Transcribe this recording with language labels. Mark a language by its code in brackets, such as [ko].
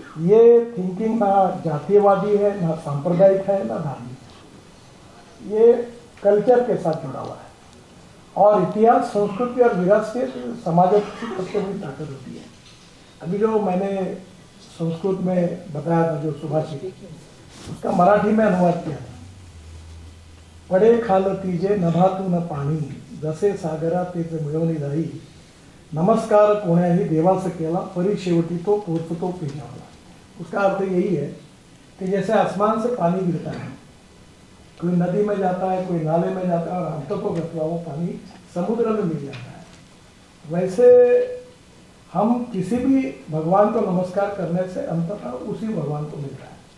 [hi] ये थिंकिंग ना जातीयवादी है, ना सांप्रदायिक है, ना धार्मिक है. ये कल्चर के साथ जुड़ा हुआ है. और इतिहास, संस्कृति और विरासत समाज की सबसे बड़ी ताकत होती है. अभी जो मैंने संस्कृत में बताया था, जो सुभाषित, उसका मराठी में अनुवाद किया था. [mr] पडे खाल तीजे नभातू न पाणी, जसे सागरा तेचे मिळवणी जाई, नमस्कार कोण्याही देवास केला, परी शेवटी तो पोचतो पेजावला. [hi] उसका अर्थ यही है कि जैसे आसमान से पानी गिरता है, कोई नदी में जाता है, कोई नाले में जाता है, और अंत को गतवा वो पानी समुद्र में मिल जाता है, वैसे हम किसी भी भगवान को नमस्कार करने से अंततः उसी भगवान को मिलता है.